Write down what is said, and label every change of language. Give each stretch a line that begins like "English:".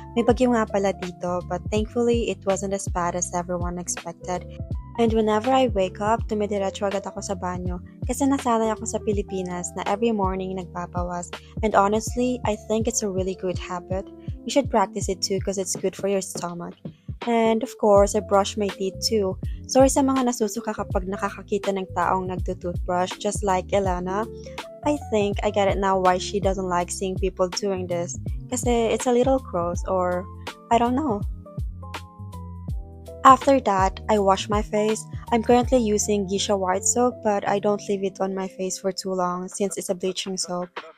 Filipino: May bagyo nga pala dito,
English: but thankfully it wasn't as bad as everyone expected. And whenever I wake up,
Filipino: dumidiretso agad ako sa banyo kasi nasanay ako sa Pilipinas na every morning nagpapawas.
English: And honestly, I think it's a really good habit. You should practice it too because it's good for your stomach. And of course, I brush my teeth too.
Filipino: Sorry sa mga nasusuka kapag nakakakita ng taong nagtutoothbrush
English: just like Elena. I think I get it now why she doesn't like seeing people doing this. Kasi it's a little gross or I don't know. After that, I wash my face. I'm currently using Geisha white soap but I don't leave it on my face for too long since it's a bleaching soap.